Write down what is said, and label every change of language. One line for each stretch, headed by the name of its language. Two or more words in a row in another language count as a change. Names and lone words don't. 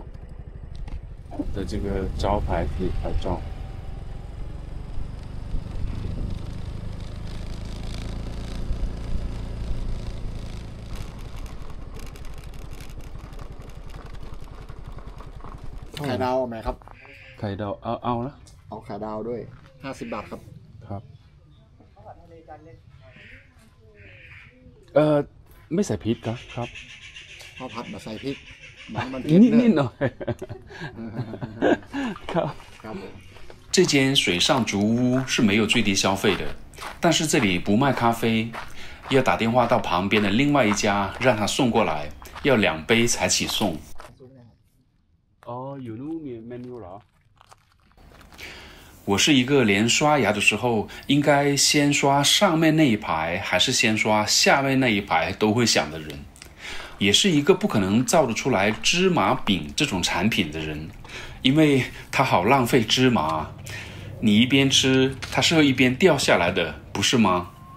Chinese: 的這個招牌可以拍照。
Thai: ไข่ดาวไหมครับ ไข่ดาวเอานะ เอาไข่ดาวด้วย50 บาทครับ ครับไม่ใส่พริกครับ ข้าวผัดมาใส่พริกมัน นิดหน่อยครับ
Chinese: 这間水上竹屋是沒有最低消費的， 但是這裡不賣咖啡，要打電話到旁邊的另外一家讓他送過來，要2杯才起送。哦，有那面 menu 了。我是一個連刷牙的時候應該先刷上面那一排還是先刷下面那一排都會想的人，也是一個不可能造得出來芝麻餅這種產品的人，因為它好浪費芝麻，你一邊吃它是會一邊掉下來的，不是嗎？